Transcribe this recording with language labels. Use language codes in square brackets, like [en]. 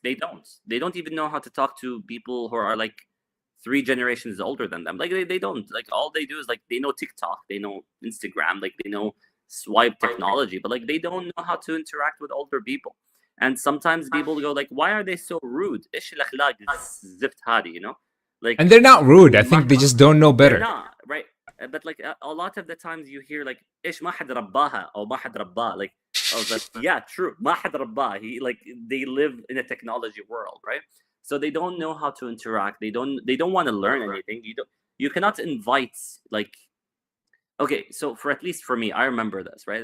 [en] They don't even know how to talk to people who are like three generations older than them. Like they don't, like all they do is like they know TikTok, they know Instagram, like they know swipe technology, but like they don't know how to interact with older people. And sometimes people go like, why are they so rude? [ar] إيش الأخلاق الزفت هذه, you know? [en] Like And they're not rude. I think they just don't know they're better. not, right? But like a lot of the times you hear like [ar] إيش ما حد رباها أو ما حد رباه. [en] Like, oh, that's, yeah, true. [ar] ما حد رباه. [en] He, like, they live in a technology world, right? So they don't know how to interact. They don't want to learn anything. You cannot invite, like, okay, so for at least for me, I remember this, right?